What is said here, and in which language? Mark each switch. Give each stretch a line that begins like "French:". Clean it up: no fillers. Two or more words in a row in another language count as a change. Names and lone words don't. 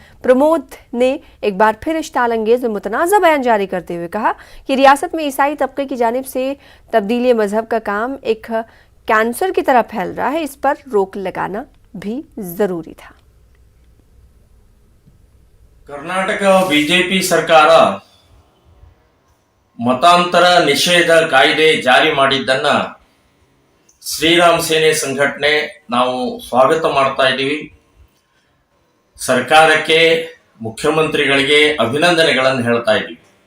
Urdu: پرمود نے ایک بار پھر اشتعال انگیز اور متنازعہ بیان جاری کرتے ہوئے کہا کہ ریاست میں عیسائی طبقے کی جانب سے تبدیلی مذہب کا کام ایک کینسر کی طرح پھیل رہا ہے، اس پر روک لگانا بھی ضروری تھا.
Kannada: कर्नाटक बीजेपी सरकार ಮತಾಂತರ ನಿಷೇಧ ಕಾಯ್ದೆ ಜಾರಿ ಮಾಡಿದ್ದನ್ನ ಶ್ರೀರಾಮ್ ಸೇನೆ ಸಂಘಟನೆ ನಾವು ಸ್ವಾಗತ ಮಾಡ್ತಾ ಇದ್ದೀವಿ. ಸರ್ಕಾರಕ್ಕೆ, ಮುಖ್ಯಮಂತ್ರಿಗಳಿಗೆ ಅಭಿನಂದನೆಗಳನ್ನು ಹೇಳ್ತಾ ಇದ್ದೀವಿ.